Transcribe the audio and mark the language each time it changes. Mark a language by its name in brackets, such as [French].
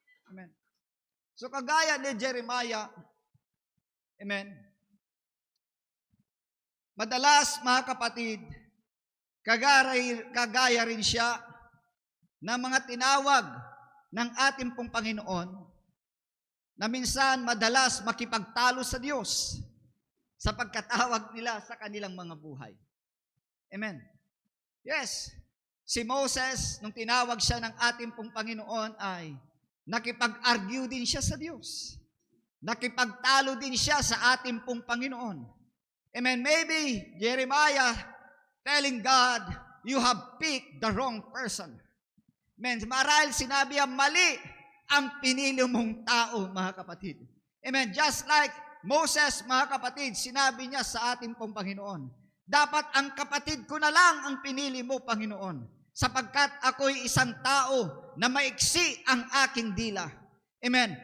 [Filipino] Amen. So kagaya ni Jeremiah, amen, madalas, mga kapatid, kagaya rin siya ng mga tinawag ng ating pong Panginoon na minsan madalas makipagtalo sa Diyos sa pagkatawag nila sa kanilang mga buhay. Amen. Yes, si Moses, nung tinawag siya ng ating pong Panginoon, ay nakipag-argue din siya sa Diyos. Nakipagtalo din siya sa ating pong Panginoon. Amen. [English] Maybe Jeremiah telling God, you have picked the wrong person. Amen. [Filipino] Marahil sinabi ang mali ang pinili mong tao, mga kapatid. Amen. [English] Just like Moses, [Filipino] mga kapatid, sinabi niya sa ating pong Panginoon, dapat ang kapatid ko na lang ang pinili mo, Panginoon, sapagkat ako'y isang tao na maiksi ang aking dila. Amen.